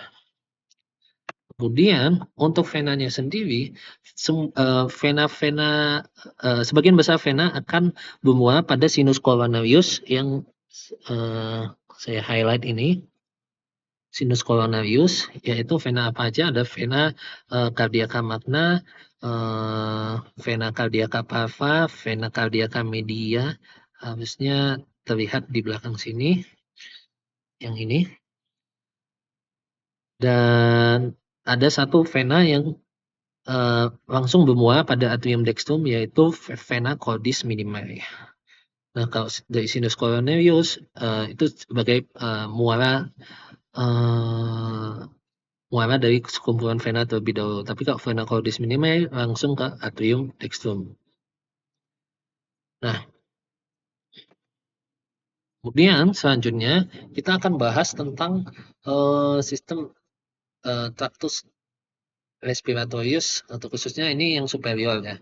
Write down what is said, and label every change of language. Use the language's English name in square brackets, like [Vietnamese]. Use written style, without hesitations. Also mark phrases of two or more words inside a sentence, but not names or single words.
[Indonesian] Kemudian untuk venanya sendiri, vena-vena sebagian besar vena akan bermuara pada [Latin] sinus coronarius [Indonesian] yang saya highlight ini. [Latin] Sinus coronarius [Indonesian] yaitu vena apa aja? [Latin] Ada vena cardiaca magna, vena cardiaca parva, vena cardiaca media. [Indonesian] Harusnya terlihat di belakang sini, yang ini. Dan ada satu vena yang langsung bermuara pada [Latin] atrium dextrum, [Indonesian] yaitu [Latin] vena cordis minimi. [Indonesian] Nah, kalau dari [Latin] sinus coronarius [Indonesian] itu sebagai muara dari sekumpulan vena terlebih dahulu. Tapi kalau [Latin] vena cordis minimi [Indonesian] langsung ke [Latin] atrium dextrum. [Indonesian] Nah, kemudian selanjutnya kita akan bahas tentang sistem [Latin] tractus respiratorius [Indonesian] atau khususnya ini yang superior ya.